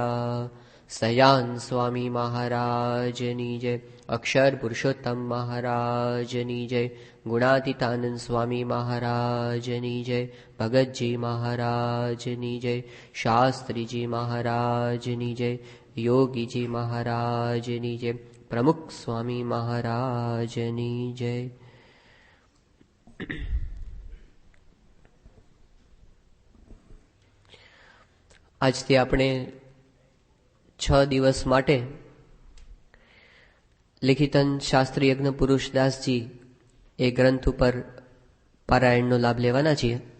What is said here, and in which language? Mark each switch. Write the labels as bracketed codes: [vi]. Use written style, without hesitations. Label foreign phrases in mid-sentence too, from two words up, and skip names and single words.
[gu] સયાન સ્વામી મહારાજની જય, અક્ષર પુરુષોત્તમ મહારાજની જય, ગુણાતીતાનંદ સ્વામી મહારાજની જય, ભગતજી મહારાજની જય, શાસ્ત્રી જી મહારાજની જય, યોગી જી મહારાજની જય, પ્રમુખ સ્વામી મહારાજની જય। આજથી આપણે 6 દિવસ માટે લિખિતન શાસ્ત્રી યજ્ઞ પુરુષદાસજી એ ગ્રંથ ઉપર પારાયણનો લાભ લેવાના છીએ.